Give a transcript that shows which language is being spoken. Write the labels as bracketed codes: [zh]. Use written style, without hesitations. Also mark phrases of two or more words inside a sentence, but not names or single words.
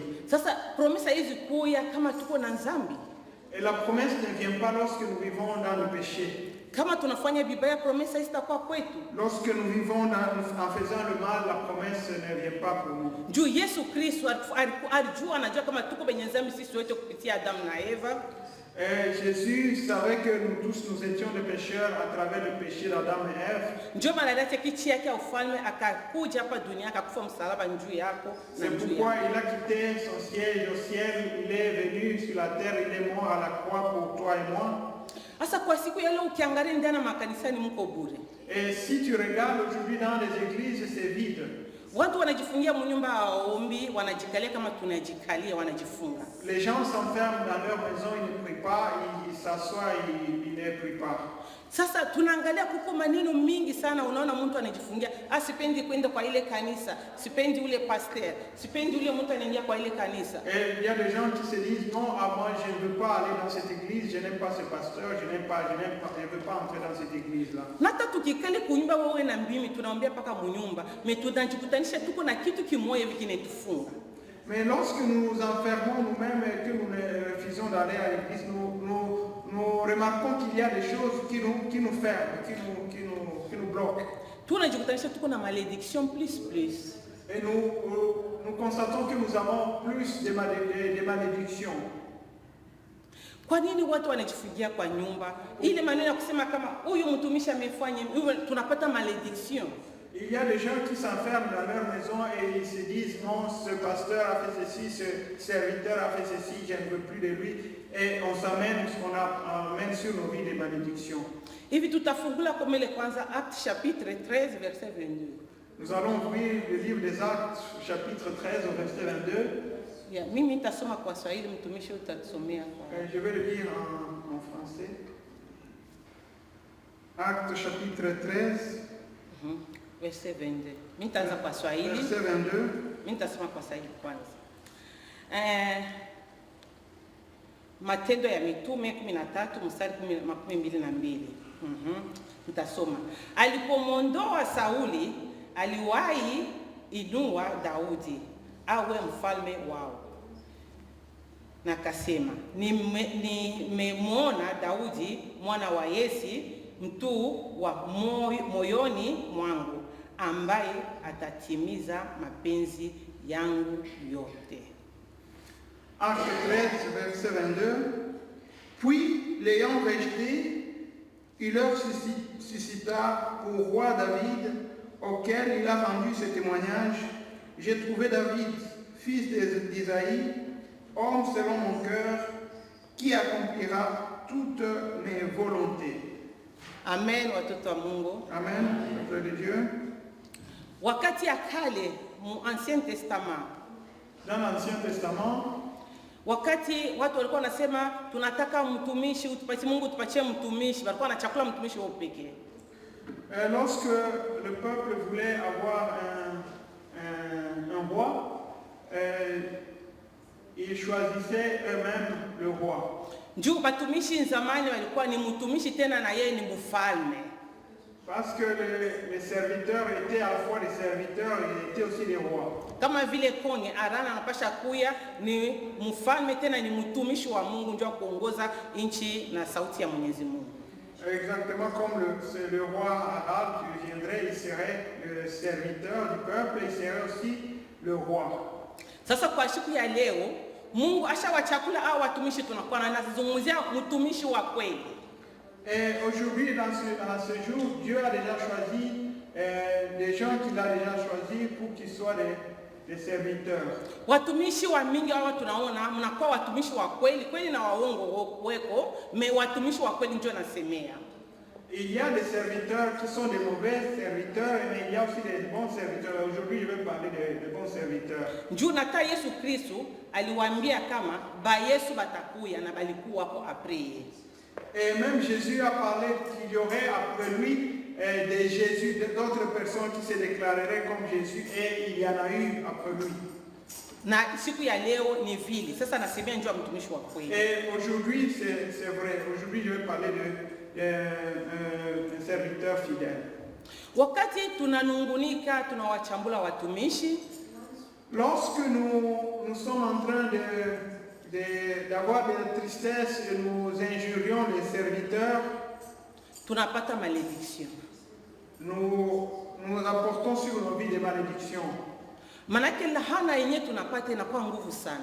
[sw] Sasa promesse hizi kuya kama tuko na dhambi. [fr] Et la promesse ne vient pas lorsque nous vivons dans le péché. [sw] Kama tunafanya vibaya promesse haitakuwa kwetu. [fr] Lorsque nous vivons en faisant le mal, la promesse ne vient pas pour nous. [sw] Juu Yesu Kristo alijua anajua kama tuko kwenye dhambi sisi wote kupitia Adamu na Eva. [fr] Jésus savait que nous tous nous étions des pécheurs à travers le péché d'Adam et Ève. [sw] Ndio maana aliacha kiti yake ufalme akakuja hapa dunia akakufa msalaba njuu yako na [fr] c'est [sw] njuu [fr] pourquoi [sw] yako. [fr] il a quitté son siège au ciel, il est venu sur la terre, il est mort à la croix pour toi et moi. [sw] Asa kwa siku ya leo ukiangalia ndani makanisani mko bure. [fr] Et si tu regardes aujourd'hui dans les églises, c'est vide. [sw] Watu wanajifungia mnyumba waombi, wanajikalia kama tunajikalia, wanajifunga. [fr] Les gens s'enferment dans leur maison, ils ne prient pas, ils s'assoient, ils ne prient pas. [sw] Sasa tunaangalia kuko maneno mingi sana, unaona mtu anajifungia, sipendi kwenda kwa ile kanisa, sipendi ule pasteur, sipendi ule mtu anaingia kwa ile kanisa. [fr] Et il y a des gens qui se disent non, moi je ne veux pas aller dans cette église, je n'aime pas ce pasteur, je ne veux pas entrer dans cette église là. [sw] Nata tukikale kunyumba wewe na mbimi tunaombea paka munyumba, mais tunajikutanisha tuko na kitu kimoja hivi kinatufunga. [fr] Mais lorsque nous nous enfermons nous-mêmes et que nous refusons d'aller à l'église, nous remarquons qu'il y a des choses qui nous ferment, qui nous bloquent. [sw] Tunajikutanisha tuko na [fr] malédiction plus. Et nous constatons que nous avons plus de malédictions. [sw] Kwa nini watu wanajifungia kwa nyumba? Ile maneno ya kusema kama huyu mtumishi amefanya, tunapata malédiction. [fr] Il y a des gens qui s'enferment dans leur maison et ils se disent non, ce pasteur a fait ceci, ce serviteur a fait ceci, je ne veux plus de lui. Et on amène sur nos vies des malédictions. [sw] Hivi tutafungula kwa mele kwanza [fr] Actes chapitre 13 verset 22. Nous allons ouvrir le livre des Actes chapitre 13 au verset 22. [sw] Mimi nitasoma kwa Swahili, mtumishi utatusomea kwa. [fr] Je vais le lire en français. Actes chapitre 13. Verset 22. [sw] Mimi nitaanza kwa Swahili. [fr] Verset 22. [sw] Mimi nitasoma kwa Swahili kwanza. Matendo ya Mitume 13 mstari 22. Nitasoma. Alipomwondoa Sauli, aliwahi inua Daudi awe mfalme wao. Na akasema, nimemwona Daudi mwana wa Yese, mtu wa moyoni mwangu, ambaye atatimiza mapenzi yangu yote. [fr] Acte 13, verset 22. Puis, l'ayant rejeté, il leur suscita pour roi David, auquel il a rendu ce témoignage. J'ai trouvé David, fils d'Isaïe, homme selon mon cœur, qui accomplira toutes mes volontés. [sw] Amen, watoto wa Mungu. [fr] Amen, peuple de Dieu. [sw] Wakati ya kale, mu [fr] Ancien Testament. Dans l'Ancien Testament, [sw] wakati watu walikuwa wanasema tunataka mtumishi, utupatie Mungu, tupatie mtumishi, walikuwa na chakula mtumishi wao pekee. [fr] Lorsque le peuple voulait avoir un roi, ils choisissaient eux-mêmes le roi. [sw] Njoo batumishi zamani walikuwa ni mtumishi tena na yeye ni mfalme. [fr] Parce que les serviteurs étaient à la fois les serviteurs et étaient aussi les rois. [sw] Kama vile konge Arana anapasha kuya ni mfalme tena ni mtumishi wa Mungu, ndio kuongoza nchi na sauti ya Mwenyezi Mungu. [fr] Exactement comme le roi Ahab qui viendrait, il serait le serviteur du peuple, il serait aussi le roi. [sw] Sasa kwa siku ya leo Mungu ashawachakula hao watumishi, tunakuwa na nazungumzia mtumishi wa kweli. [fr] Et aujourd'hui, dans ce jour, Dieu a déjà choisi des gens qu'il a déjà choisis pour qu'ils soient des serviteurs. [sw] Watumishi wa mingi hao tunaona mnakuwa watumishi wa kweli kweli na waongo weko, mais watumishi wa kweli ndio nasemea. [fr] Il y a des serviteurs qui sont des mauvais serviteurs, mais il y a aussi des bons serviteurs. Aujourd'hui, je vais parler des bons serviteurs. [sw] Njoo nata Yesu Kristo aliwaambia kama ba Yesu batakuya na balikuwa hapo après. [fr] Et même Jésus a parlé qu'il y aurait après lui des Jésus, d'autres personnes qui se déclareraient comme Jésus, et il y en a eu après lui. [sw] Na siku ya leo ni vile. Sasa nasemea njoo mtumishi wa kweli. [fr] Et aujourd'hui, c'est vrai. Aujourd'hui, je vais parler d'un serviteur fidèle. [sw] Wakati tunanungunika, tunawachambula watumishi. [fr] Lorsque nous sommes en train d'avoir de la tristesse et nous injurions les serviteurs, [sw] tunapata malédiction. [fr] Nous apportons sur nos vies des malédictions. [sw] Manake lahana yenye tunapata inakuwa nguvu sana.